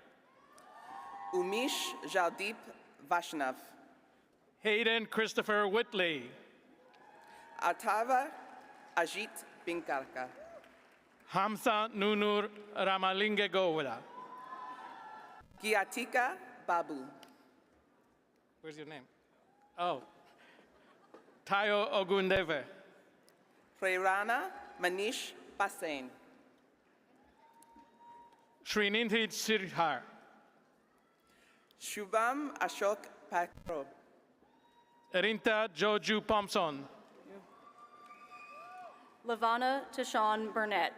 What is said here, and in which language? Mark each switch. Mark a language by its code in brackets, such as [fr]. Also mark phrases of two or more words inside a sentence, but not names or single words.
[en] Umish Jaldeep Vaishnav. Hayden Christopher Whitley. Atava Ajit Binkarka. Hamza Nunur Ramalinga Govila. Giatika Babu. Where's your name? Oh. Tayo Ogundeve. Prerana Manish Pasain. Srinidhi Sirhar. Shubham Ashok Pakro. Erinta Joju Thompson. Lavana Tashawn Burnett.